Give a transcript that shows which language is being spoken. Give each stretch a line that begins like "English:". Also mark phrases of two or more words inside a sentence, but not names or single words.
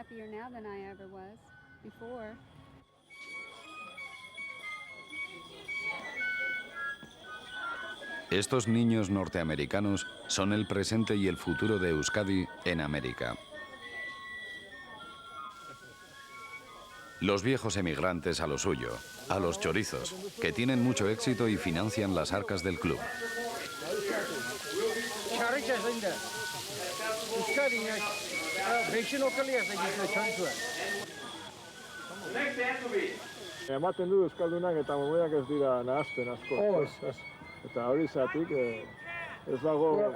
Spanish: Estos niños norteamericanos son el presente y el futuro de Euskadi en América. Los viejos emigrantes a lo suyo, a los chorizos, que tienen mucho éxito y financian las arcas del club.
Basque: Ematen du euskaldunak eta mormoiak ez dira nahasten asko. Eta hori zatik ez dago...